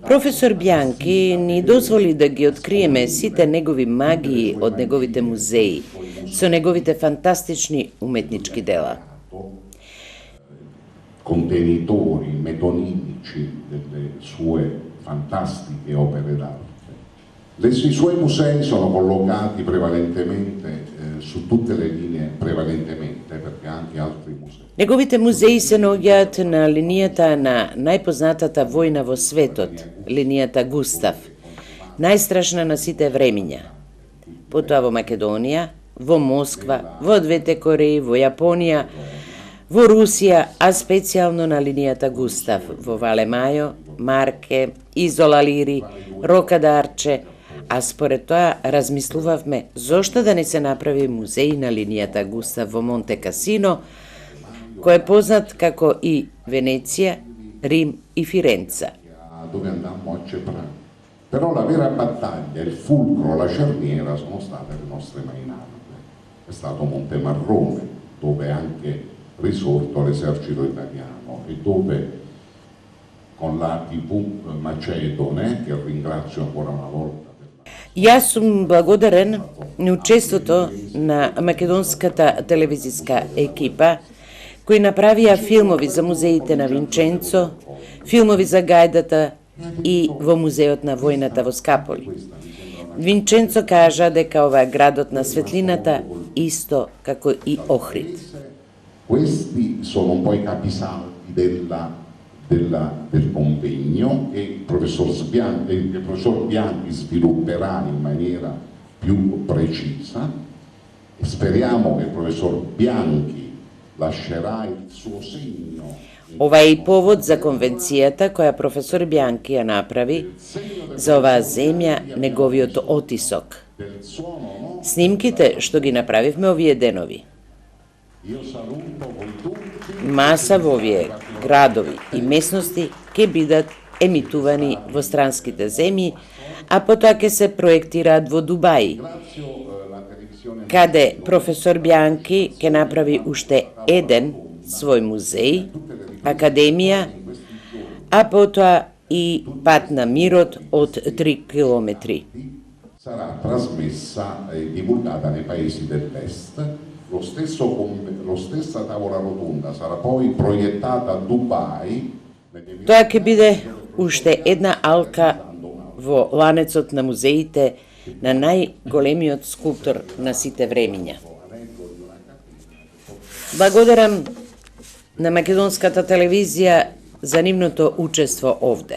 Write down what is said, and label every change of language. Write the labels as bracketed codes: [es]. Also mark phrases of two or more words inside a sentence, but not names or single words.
[mk] Професор Бјанки ни дозволи да ги откриеме сите негови магии од неговите музеи, со неговите фантастични уметнички дела. [it] Contenitori metonimici delle sue fantastiche opere d'arte. I suoi musei sono collocati prevalentemente su tutte le linee, prevalentemente perché anche altri musei. [mk] Неговите музеи се наоѓаат на линијата на најпознатата војна во светот, линијата Густав, најстрашна на сите времиња. Потоа во Македонија, во Москва, во двете Кореи, во Јапонија, во Русија, а специјално на линијата Густав, во Вале Мајо, Марке, Изола Лири, Рока Дарче, а според тоа размислувавме зошто да не се направи музеј на линијата Густав во Монте Касино, кој е познат како и Венеција, Рим и Фиренца. [it] dove andammo a Ceprà. Però la vera battaglia, il fulcro, la cerniera sono state le nostre mainarde. È stato Montemarrone, dove è anche risorto l'esercito italiano e dove con la TV Macedone, che ringrazio ancora una volta. [mk] Јас сум благодарен на учеството на македонската телевизиска екипа, кои направија филмови за музеите на Винченцо, филмови за гајдата и во музеот на војната во Скаполи. Винченцо кажа дека ова е градот на светлината, исто како и Охрид. [it] Questi sono un po' i capisaldi del convegno che il professor Bianchi svilupperà in maniera più precisa e speriamo che il professor Bianchi lascerà il suo segno. [mk] Ова е и повод за конвенцијата која професор Бјанки ја направи за оваа земја, неговиот отисок. Снимките што ги направивме овие денови. Маса во овие градови и местности ќе бидат емитувани во странските земји, а потоа ќе се проектираат во Дубај, каде професор Бјанки ќе направи уште еден свој музеј, академија, а потоа и пат на мирот од 3 километри. [it] Sarà trasmessa e divulgata nei paesi dell'est. Lo stessa tavola rotonda sarà poi proiettata a Dubai. [mk] Тоа ќе биде уште една алка во ланецот на музеите на најголемиот скулптор на сите времиња. Благодарам на македонската телевизија за нивното учество овде.